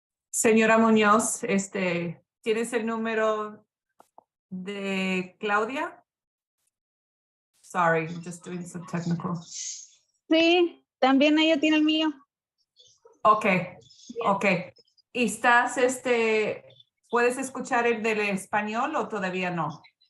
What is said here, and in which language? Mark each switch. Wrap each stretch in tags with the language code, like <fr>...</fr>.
<es>Señora Muñoz, ¿tienes el número de Claudia?</es> <en>Sorry, I'm just doing some technical.</en> <es>Sí, también ella tiene el mío.</es> <en>Okay.</en> <es>¿Y estás, puedes escuchar el del español o todavía no?</es>